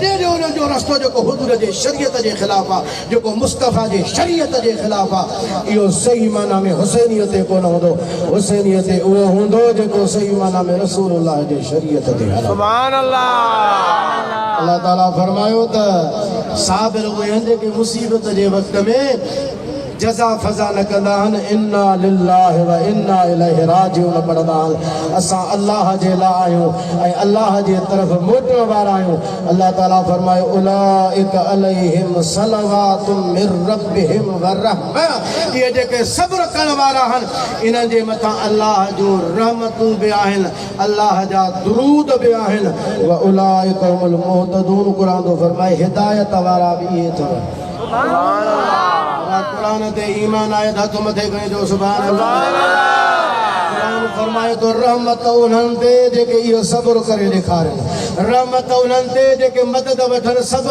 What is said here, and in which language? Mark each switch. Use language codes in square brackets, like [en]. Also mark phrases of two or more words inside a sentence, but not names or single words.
[sd] ॾियो उन्हनि जो रस्तो जेको हुज़ूर जे शरीयत जे ख़िलाफ़ आहे जेको मुस्तफ़ा जे शरीयत जे ख़िलाफ़ आहे इहो सही माना में हुसैनियत कोन हूंदो हुसैनियत उहो हूंदो जेको सही माना में रसूलुल्लाह जे शरीयत ते हले [ar] سبحان الله [sd] अल्लाह ताला फरमायो त साबिर उहे आहिनि जेके मुसीबत जे वक़्त में जज़ा फज़ा न कंदा आहिनि [ar] إنا لله وإنا إليه راجعون [sd] पढ़ंदा आहिनि असां अल्लाह जे लाइ आहियूं ऐं अल्लाह जे तरफ़ मोटण वारा आहियूं अल्लाह ताला फरमायो [ar] أولئك عليهم صلوات من ربهم ورحمة [sd] इहे जेके सब्र करण वारा आहिनि इन्हनि जे मथां अल्लाह जो रहमतूं बि आहिनि अल्लाह जा दुरूद बि आहिनि [ar] وأولئك هم المهتدون [sd] क़ुरान थो फरमाए हिदायत वारा बि इहे अथव कुरान ते ईमान आए हथ मथे खणी जो [ar] سبحان الله [sd] कुरान फरमाए तो रहमत उन्हनि ते जेके इहो सब्र करे ॾेखारनि रहमत उन्हनि ते जेके मदद वठनि सब्र